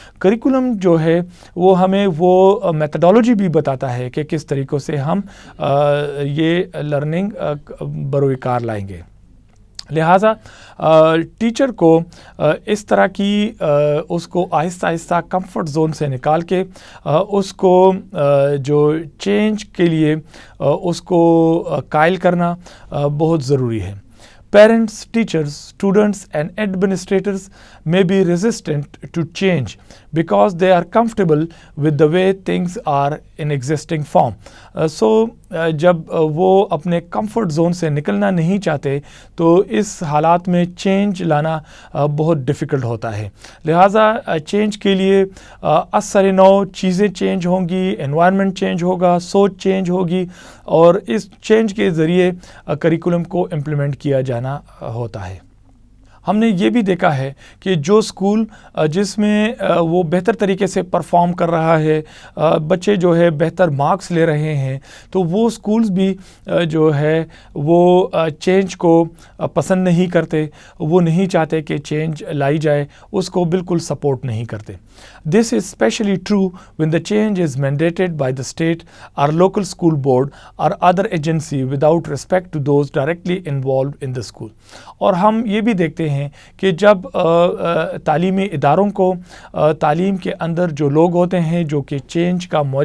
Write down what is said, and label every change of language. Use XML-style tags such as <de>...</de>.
<ur>Curriculum جو ہے وہ ہمیں وہ میتھڈولوجی بھی بتاتا ہے کہ کس طریقوں سے ہم یہ لرننگ بروئے کار لائیں گے. لہٰذا ٹیچر کو اس طرح کی اس کو آہستہ آہستہ کمفرٹ زون سے نکال کے اس کو جو چینج کے لیے اس کو قائل کرنا بہت ضروری ہے.</ur> <en>Parents, teachers, students and administrators may be resistant to change because they are comfortable with the way things are in existing form.</en> <ur>جب وہ اپنے کمفرٹ زون سے نکلنا نہیں چاہتے تو اس حالات میں چینج لانا بہت ڈیفیکلٹ ہوتا ہے. لہٰذا چینج کے لیے اثر نو چیزیں چینج ہوں گی، انوائرمنٹ چینج ہوگا، سوچ چینج ہوگی اور اس چینج کے ذریعے کریکولم کو امپلیمنٹ کیا جانا ہوتا ہے. ہم نے یہ بھی دیکھا ہے کہ جو اسکول جس میں وہ بہتر طریقے سے پرفارم کر رہا ہے، بچے جو ہے بہتر مارکس لے رہے ہیں، تو وہ اسکولز بھی جو ہے وہ چینج کو پسند نہیں کرتے، وہ نہیں چاہتے کہ چینج لائی جائے، اس کو بالکل سپورٹ نہیں کرتے.</ur> <en>This is especially true when the change is mandated by the state or local school board or other agency without respect to those directly involved in the school.</en> <ur>اور ہم یہ بھی دیکھتے ہیں کہ جب تعلیمی اداروں کو تعلیم کے اندر جو لوگ ہوتے ہیں جو کہ چینج کا</ur>